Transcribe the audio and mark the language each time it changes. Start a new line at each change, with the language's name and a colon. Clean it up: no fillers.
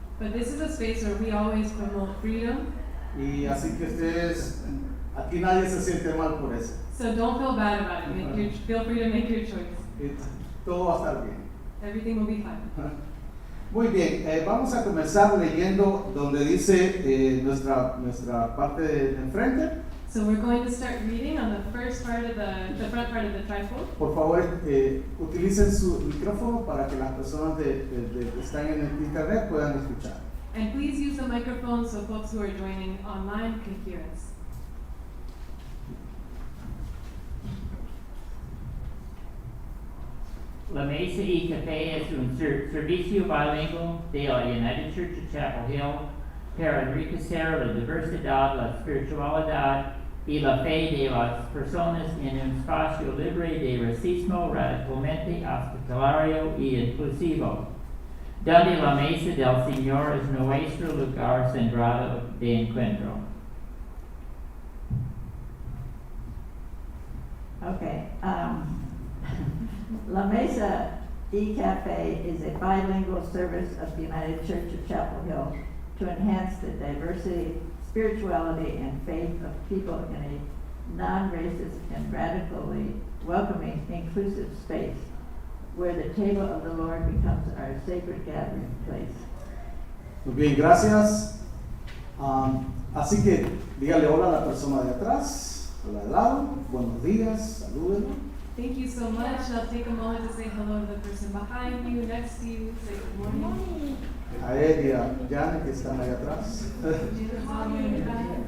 English: But this is a space where we always promote freedom.
Spanish: Y así que ustedes, aquí nadie se siente mal por eso.
English: So don't feel bad about it. Feel free to make your choice.
Spanish: Todo va a estar bien.
English: Everything will be fine.
Spanish: Muy bien, vamos a comenzar leyendo donde dice nuestra parte de enfrente.
English: So we're going to start reading on the first part of the front part of the trifold.
Spanish: Por favor, utilicen su micrófono para que las personas que están en el internet puedan escuchar.
English: And please use the microphone so folks who are joining online can hear us.
Spanish: La Mesa y Café es un servicio bilingüe de la United Church of Chapel Hill para enriquecer la diversidad, la espiritualidad y la fe de las personas en un espacio libre de racismo, radicalmente hospitalario y inclusivo, donde la Mesa del Señor es nuestro lugar centrado de encuentro.
English: Okay, La Mesa E-Cafe is a bilingual service of the United Church of Chapel Hill to enhance the diversity, spirituality, and faith of people in a non-racist and radically welcoming, inclusive space where the table of the Lord becomes our sacred gathering place.
Spanish: Muy bien, gracias. Así que dígale hola a la persona de atrás, a la de lado, buenos días, salúdenlo.
English: Thank you so much. I'll take a moment to say hello to the person behind you, next to you, say good morning.
Spanish: A él y a Janet que están ahí atrás.
English: Jesus, all the way in the back.